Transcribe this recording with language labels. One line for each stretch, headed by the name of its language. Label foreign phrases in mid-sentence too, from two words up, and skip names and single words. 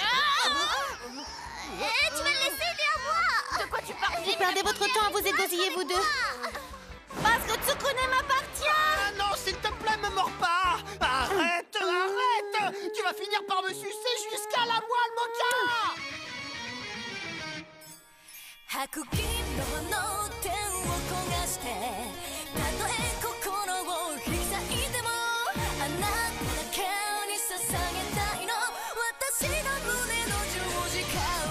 French: Eh, tu vas le laisser, il est à moi. De quoi tu parles? Vous perdez votre temps à vous égosiller, vous deux. Parce que Tsukune m'appartient. Ah non, s'il te plaît, me mords pas. Arrête, arrête. Tu vas finir par me sucer jusqu'à la moelle, Mocha.
Japanese: 白銀の手を焦がしてたとえ心を開いてもあなただけに捧げたいの私の胸の十字架